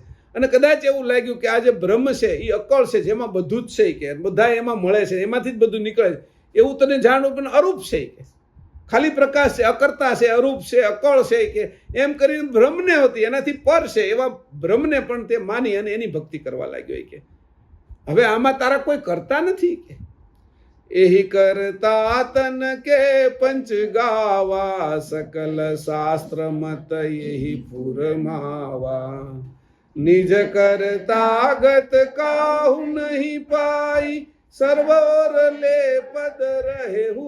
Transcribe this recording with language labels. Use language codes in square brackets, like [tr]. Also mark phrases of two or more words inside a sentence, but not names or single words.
[gu] અને કદાચ એવું લાગ્યું કે આ જે બ્રહ્મ છે એ અકળ છે, જેમાં બધું જ છે કે બધા એમાં મળે છે, એમાંથી જ બધું નીકળે છે, એવું તને જાણવું પણ અરૂપ છે કે ખાલી પ્રકાશ છે, અકર્તા છે, અરૂપ છે, અકળ છે કે એમ કરીને બ્રહ્મને હતી એનાથી પર છે એવા બ્રહ્મને પણ તે માની અને એની ભક્તિ કરવા લાગ્યો કે હવે આમાં તારા કોઈ કરતા નથી કે [hi] एहि करता तन के पंच गावा सकल शास्त्र मत यही फुरमावा निज करता गत काहू नहीं पाई सर्वोर ले पद रहे